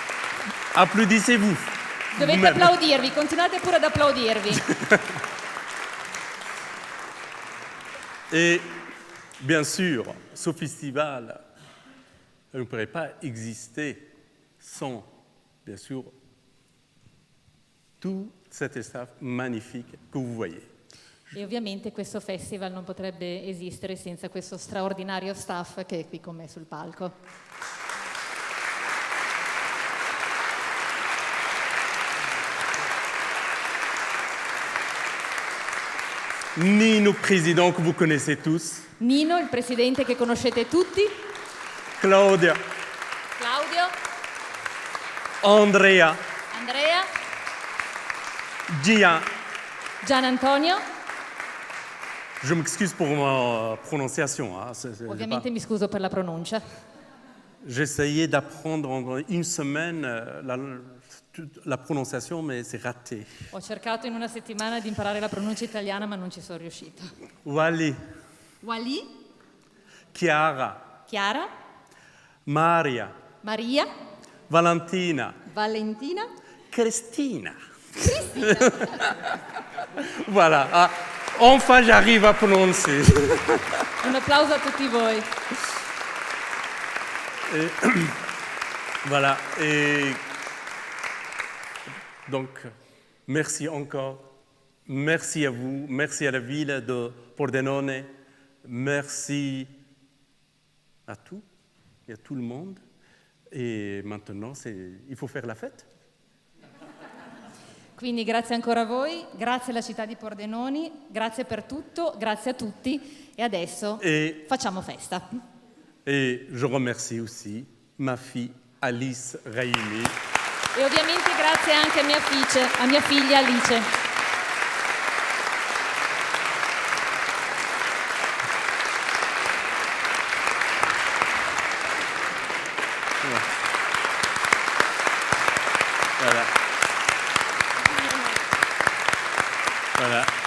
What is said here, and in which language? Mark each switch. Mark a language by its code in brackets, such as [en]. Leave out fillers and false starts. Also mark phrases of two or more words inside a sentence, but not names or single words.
[fr] Applaudissez-vous. [it] Dovete applaudirvi, continuate pure ad applaudirvi. [fr] Et bien sûr, ce festival ne pourrait pas exister sans, bien sûr, tout cet staff magnifique que vous voyez. [it] E ovviamente questo festival non potrebbe esistere senza questo straordinario staff che è qui con me sul palco. [fr] Nino, président que vous connaissez tous. [it] Nino, il presidente che conoscete tutti. Claudia. Claudio. Andrea. Andrea. Gian. Gian Antonio. [fr] Je m'excuse pour ma prononciation. Hein. [it] Ovviamente mi scuso per la pronuncia. [fr] J'ai essayé d'apprendre en une semaine la prononciation, mais c'est raté. [it] Ho cercato in una settimana di imparare la pronuncia italiana, ma non ci sono riuscita. Wally. Wally. Chiara. Chiara. Maria. Maria. Valentina. Valentina. Cristina. [fr] Voilà. Ah, enfin, j'arrive à prononcer. [it] Un applauso a tutti voi. [fr] Et, voilà. Et donc, merci encore. Merci à vous. Merci à la ville de Pordenone. Merci à tout et à tout le monde. Et maintenant, il faut faire la fête. [it] Quindi grazie ancora a voi, grazie alla città di Pordenone, grazie per tutto, grazie a tutti e adesso facciamo festa. [fr] Et je remercie aussi ma fille Alice Raimi. [it] E ovviamente grazie anche a mia figlia Alice. [fr] Voilà. Voilà.